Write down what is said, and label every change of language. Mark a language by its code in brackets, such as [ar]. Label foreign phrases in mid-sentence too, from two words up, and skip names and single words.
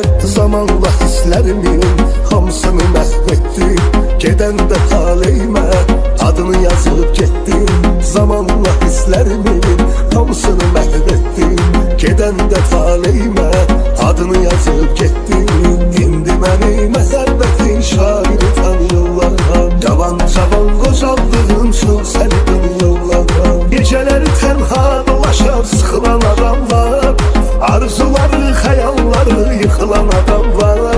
[tr] Zamanla hislerimin hamısını mahvettim. Geden de taleyime adını yazıp gittim. Zamanla hislerimin hamısını mahvettim. Geden de taleyime adını yazıp gittim. [az] İndi məni məhəbbətin şairi tanıyırlar. Cavan qocaldığım üçün səni tanıyırlar. Gecələri tənha dolaşar sıxılan adamlar. Arzuları, xəyalları yıxılan adamlar.